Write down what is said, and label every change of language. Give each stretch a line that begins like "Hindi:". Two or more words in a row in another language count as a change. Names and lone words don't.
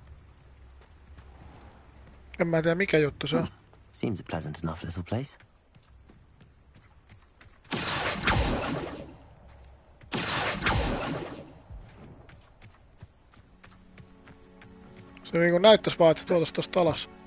Finnish: En mä tiedä mikä juttu se on.
English: Seems a pleasant enough little place.
Finnish: Se niinku näyttäis vaan, että tuotais tosta alas.